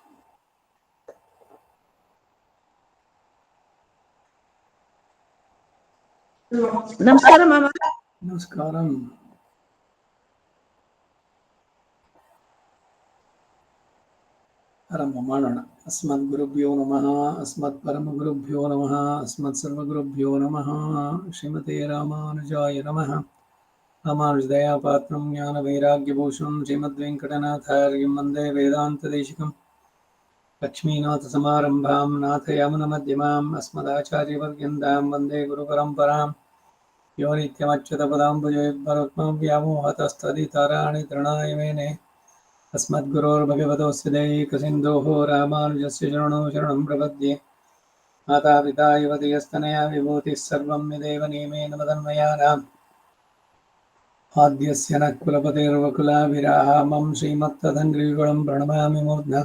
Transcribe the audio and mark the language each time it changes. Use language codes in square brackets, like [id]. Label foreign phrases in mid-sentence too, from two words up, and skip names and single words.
[te] నమస్కారం అమ్మ. నమస్కారం. [kn] ಆರಂಭ ಮಾಡೋಣ. [sa] ಅಸ್ಮದ್ಗುರುಭ್ಯೋ ನಮಃ. ಅಸ್ಮತ್ಪರಮಗುರುಭ್ಯೋ ನಮಃ. ಅಸ್ಮತ್ಸರ್ವಗುರುಭ್ಯೋ ನಮಃ. ಶ್ರೀಮತೆ ರಾಮಾನುಜಾಯ ನಮಃ. ರಾಮಾನುಜದಯಾಪಾತ್ರಂ ಜ್ಞಾನವೈರಾಗ್ಯಭೂಷಣಂ ಶ್ರೀಮದ್ವೆಂಕಟನಾಥಾರ್ಯಂ ವಂದೇ ವೇದಾಂತದೇಶಿಕಂ. ಲಕ್ಷ್ಮೀನಾಥಸಮಾರಂಭಾಂ ನಾಥಯಾಮುನಮಧ್ಯಮಾಂ ಅಸ್ಮದಾಚಾರ್ಯಪರ್ಯಂತಾಂ ವಂದೇ ಗುರುಪರಂಪರಾಂ. ಯೋ ನಿತ್ಯಮಚ್ಯುತಪದಾಂಬುಜಯುಗ್ಮರುಕ್ಮಂ ವ್ಯಾಮೋಹತಸ್ತದಿತರಾಣಿ ತೃಣಾಯ ಮೇನೆ. अस्मद्गुरोर्भगवतोऽस्य दैकसिन्धोः रामानुजस्य चरणौ शरणं प्रपद्ये. मातापिता युवतियस्तनया विभूतिः सर्वं यदेव नियमेन मदन्मयानाम्. आद्यस्य नः कुलपतेर्वकुलाभिरामं श्रीमत्तदङ्घ्रियुगलं प्रणमामि मूर्ध्ना.